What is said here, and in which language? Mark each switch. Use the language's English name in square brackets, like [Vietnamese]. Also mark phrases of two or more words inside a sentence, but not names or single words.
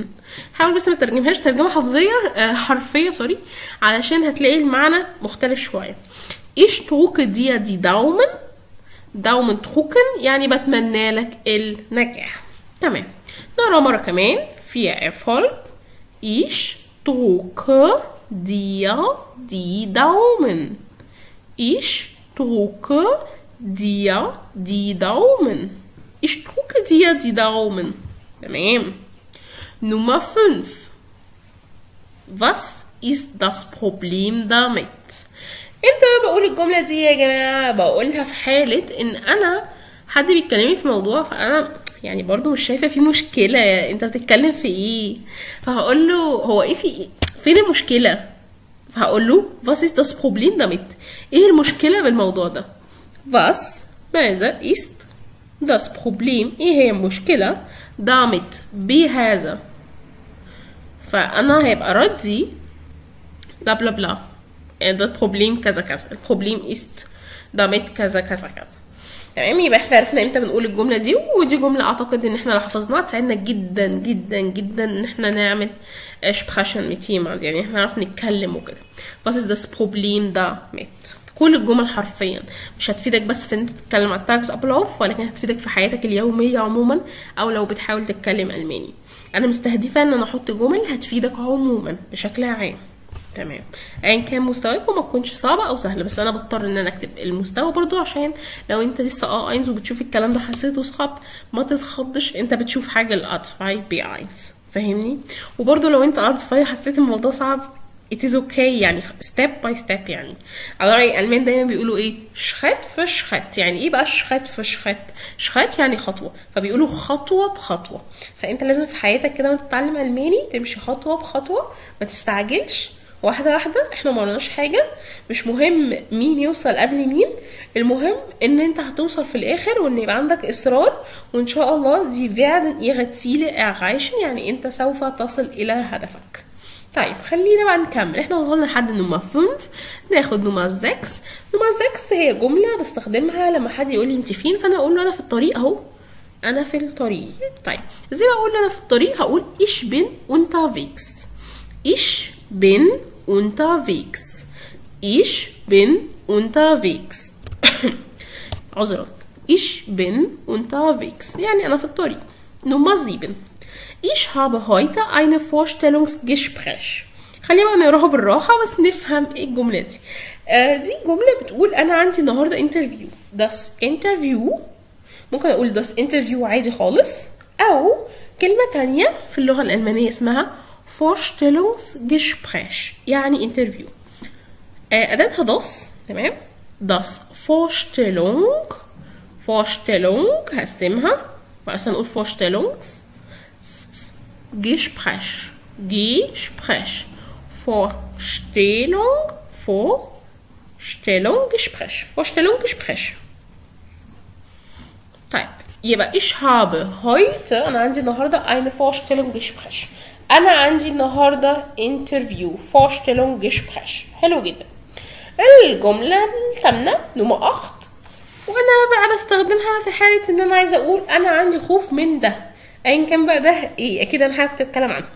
[Arabic] حاول بس ما ترجمهاش ترجمة حرفية سوري، علشان هتلاقي المعنى مختلف شوية. [German] ich drücke dir die Daumen. Daumen drücken [Arabic] يعني بتمنى لك النجاح. تمام. نقرا مرة كمان. [German] viel Erfolg. ich drücke dir die Daumen. ich drücke dir die Daumen. ich drücke dir die Daumen. تمام. Nummer 5. Was ist das Problem damit؟ [Arabic] امتى بقول الجملة دي يا جماعة؟ بقولها في حالة ان انا حد بيتكلمي في موضوع فانا يعني برضو مش شايفه في مشكله، انت بتتكلم في ايه؟ فهقول له هو ايه، في ايه، فين المشكله؟ فهقول له [German] was ist das Problem damit؟ [Arabic] ايه المشكله بالموضوع ده؟ [German] was ماذا ist das Problem، [Arabic] ايه هي المشكله damit بهذا؟ فانا هيبقى ردي بلا بلا بلا، ده Problem كذا كذا، البروبليم [German] ist damit [Arabic] كذا كذا كذا. تمام، يبقى احنا عرفنا امتى بنقول الجمله دي، ودي جمله اعتقد ان احنا لو حفظناها تساعدنا جدا جدا جدا ان احنا نعمل [German] sprechen mit jemand، [Arabic] يعني احنا نعرف نتكلم وكده. [German] was ist das Problem damit؟ [Arabic] كل الجمل حرفيا مش هتفيدك بس في ان انت تتكلم على التاجز ابلاف، ولكن هتفيدك في حياتك اليوميه عموما، او لو بتحاول تتكلم الماني. انا مستهدفه ان انا احط جمل هتفيدك عموما بشكل عام. تمام، ايا كان مستواك وما تكونش صعبه او سهله، بس انا بضطر ان انا اكتب المستوى برضو عشان لو انت لسه اينز وبتشوف الكلام ده حسيته صعب ما تتخضش، انت بتشوف حاجه الاتسفاي بي اينز، فاهمني؟ وبرضو لو انت اتسفاي حسيت الموضوع صعب [English] it is okay، [Arabic] يعني [English] step by step. [Arabic] يعني على رأي الألمان دايما بيقولوا ايه، [German] Schritt für Schritt. [Arabic] يعني ايه بقى [German] Schritt für Schritt? [Arabic] شخت يعني خطوة، فبيقولوا خطوة بخطوة. فانت لازم في حياتك كده وانت تتعلم ألماني تمشي خطوة بخطوة، ما تستعجلش، واحدة واحدة. احنا ما قلناش حاجة، مش مهم مين يوصل قبل مين، المهم ان انت هتوصل في الاخر وان يبقى عندك اصرار، وان شاء الله [German] Sie werden Ihre Ziele erreichen، [Arabic] يعني انت سوف تصل الى هدفك. طيب خلينا بقى نكمل، احنا وصلنا لحد نمرة 5، ناخد نمرة 6. نمرة 6 هي جملة بستخدمها لما حد يقول لي انت فين، فانا اقول له انا في الطريق اهو، انا في الطريق. طيب ازاي اقول انا في الطريق؟ [German] هقول ich bin unterwegs. ich bin unterwegs. ich bin unterwegs. [Arabic] عذرا، [German] ich bin unterwegs [Arabic] يعني انا في الطريق. نمرة 7، [German] Ich habe heute eine Vorstellungsgespräch. [Arabic] خلينا بقى نقراها بالراحة بس نفهم ايه الجملة دي. دي جملة بتقول أنا عندي النهاردة انترفيو. [German] Das Interview [Arabic] ممكن أقول [German] das Interview [Arabic] عادي خالص، أو كلمة تانية في اللغة الألمانية اسمها Vorstellungsgespräch يعني انترفيو. أداتها das، تمام؟ [German] das Vorstellung [Arabic] هقسمها وأصلا نقول [German] Vorstellungs Gespräch. Vorstellung, Gespräch. [Arabic] طيب يبقى [German] ich habe heute، [Arabic] أنا عندي النهاردة [German] eine Vorstellung Gespräch. [Arabic] أنا عندي النهاردة [German] interview Vorstellung Gespräch. [Arabic] حلو جدا. الجملة الثامنة نمرة 8، وأنا بقى بستخدمها في حالة إن أنا عايزة أقول أنا عندي خوف من ده، ايا كان بقى ده ايه، اكيد انا هكتب كلام عنه.